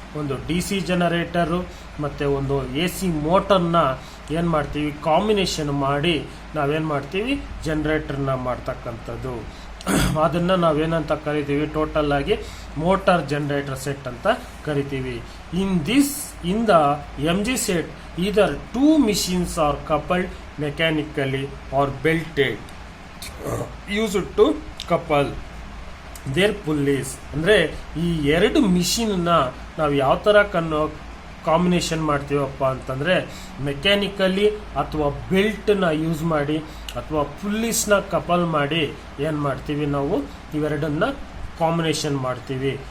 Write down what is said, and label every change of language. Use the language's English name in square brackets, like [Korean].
[Kannada] ಒಂದು DC generator ಮತ್ತು ಒಂದು AC ಮೋಟರ್ನ ಏನು ಮಾಡ್ತೀವಿ, ಕಾಂಬಿನೇಷನ್ ಮಾಡಿ ನಾವೇನು ಮಾಡ್ತೀವಿ, ಜನರೇಟರ್ನ ಮಾಡ್ತಕ್ಕಂಥದ್ದು. ಅದನ್ನು ನಾವೇನಂತ ಕರಿತೀವಿ, ಟೋಟಲ್ ಆಗಿ ಮೋಟಾರ್ ಜನರೇಟರ್ ಸೆಟ್ ಅಂತ ಕರಿತೀವಿ. [English] In the MG set either 2 machines are coupled mechanically or belted used to couple their pulleys. [Kannada] ಅಂದರೆ ಈ 2 ಮಿಷಿನ್ನ ನಾವು ಯಾವ ಥರ ಕಾಂಬಿನೇಷನ್ ಮಾಡ್ತೀವಪ್ಪ ಅಂತಂದರೆ ಮೆಕ್ಯಾನಿಕಲಿ ಅಥವಾ ಬೆಲ್ಟ್ನ ಯೂಸ್ ಮಾಡಿ ಅಥವಾ ಪುಲ್ಲೀಸ್ನ ಕಪಲ್ ಮಾಡಿ ಏನು ಮಾಡ್ತೀವಿ, ನಾವು ಇವೆರಡನ್ನ ಕಾಂಬಿನೇಷನ್ ಮಾಡ್ತೀವಿ.